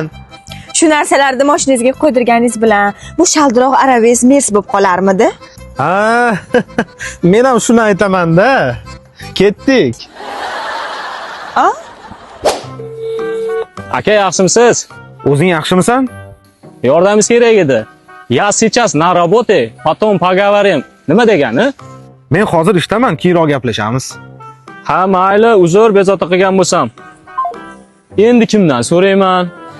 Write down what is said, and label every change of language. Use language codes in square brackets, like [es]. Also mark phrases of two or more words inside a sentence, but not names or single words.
[uz] Shu narsalarni mashinangizga qo'ydirganingiz bilan bu shaldiroq Araves Mersi bo'lib qolarmidi? Ha, men ham shuni aytaman-da. Ketdik. A? Aka, yaxshimisiz? O'zing yaxshimisan? Yordamingiz kerak edi. [ru] Я сейчас на работе, потом поговорим. [uz] Nima degani? Men hozir ishdaman, keyinroq gaplashamiz. Ha, mayli, uzr, bezovta qilgan bo'lsam. Endi kimdan so'rayman?